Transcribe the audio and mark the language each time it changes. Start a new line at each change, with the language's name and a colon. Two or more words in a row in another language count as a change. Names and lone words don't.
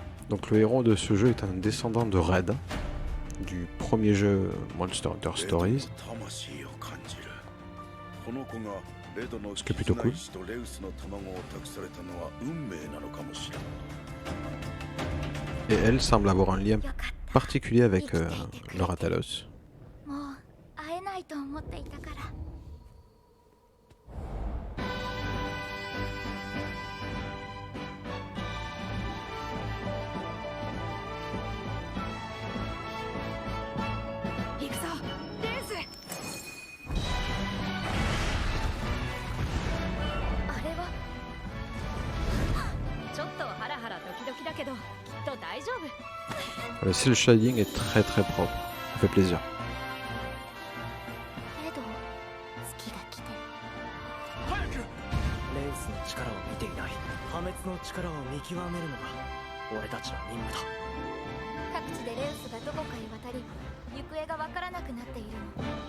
French: Donc le héros de ce jeu est un descendant de Red, du premier jeu Monster Hunter Stories. Ce qui est plutôt cool. Et elle semble avoir un lien particulier avec le Ratalos.
Japanese: もう会えないと思っていたから。行くぞ、レース。あれはちょっとハラハラドキドキだけど、きっと大丈夫。
French: Le cel shading est très très propre, ça fait plaisir.
Japanese: けど月が来てる。早く。レウスの力を見ていない。破滅の力を見極めるのが俺たちの任務だ。各地でレウスがどこかへ渡り、行方がわからなくなっているの。